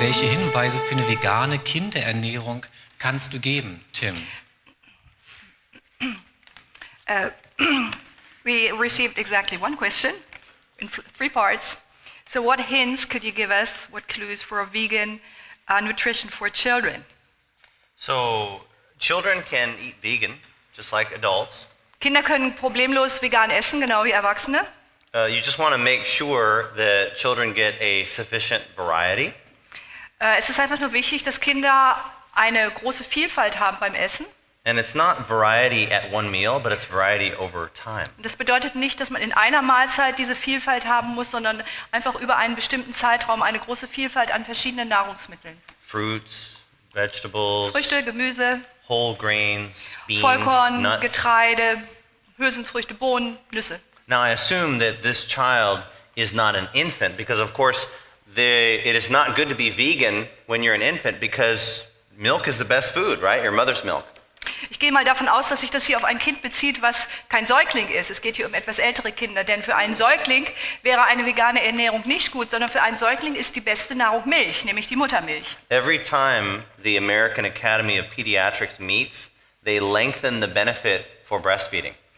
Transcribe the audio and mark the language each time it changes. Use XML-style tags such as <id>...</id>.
<de>Welche Hinweise für eine vegane Kinderernährung kannst du geben, Tim?</de> <en>We received exactly one question in three parts. So what hints could you give us, what clues for a vegan nutrition for children? So children can eat vegan, just like adults.</en> <de>Kinder können problemlos vegan essen, genau wie Erwachsene.</de> <en>You just want to make sure that children get a sufficient variety.</en> <de>Es ist einfach nur wichtig, dass Kinder eine große Vielfalt haben beim Essen.</de> <en>And it's not variety at one meal, but it's variety over time.</en> <de>Das bedeutet nicht, dass man in einer Mahlzeit diese Vielfalt haben muss, sondern einfach über einen bestimmten Zeitraum eine große Vielfalt an verschiedenen Nahrungsmitteln.</de> <en>Fruits, vegetables,</en> <de>Früchte, Gemüse,</de> <en>whole grains, beans,</en> <de>Vollkorn,</de> <en>nuts.</en> <de>Getreide, Hülsenfrüchte, Bohnen, Nüsse.</de> <en>Now I assume that this child is not an infant because of course it is not good to be vegan when you're an infant because milk is the best food, right? Your mother's milk.</en> <de>Ich gehe mal davon aus, dass sich das hier auf ein Kind bezieht, was kein Säugling ist. Es geht hier um etwas ältere Kinder, denn für einen Säugling wäre eine vegane Ernährung nicht gut, sondern für einen Säugling ist die beste Nahrung Milch, nämlich die Muttermilch.</de> <en>Every time the American Academy of Pediatrics meets, they lengthen the benefit for breastfeeding.</en>